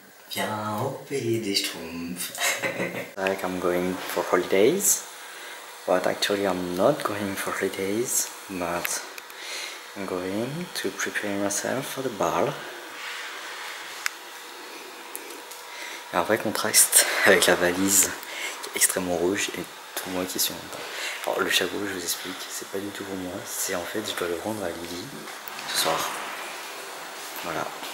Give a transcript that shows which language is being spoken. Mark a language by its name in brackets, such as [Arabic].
[French] Viens au pays des Schtroumpfs. [English] Like I'm going for holidays, but actually I'm not going for holidays, but I'm going to prepare myself for the ball. [French] Et un vrai contraste avec la valise qui est extrêmement rouge et tout moi qui suis en dedans. Alors le chapeau, je vous explique, c'est pas du tout pour moi, c'est en fait je dois le rendre à Lily ce soir. Voilà.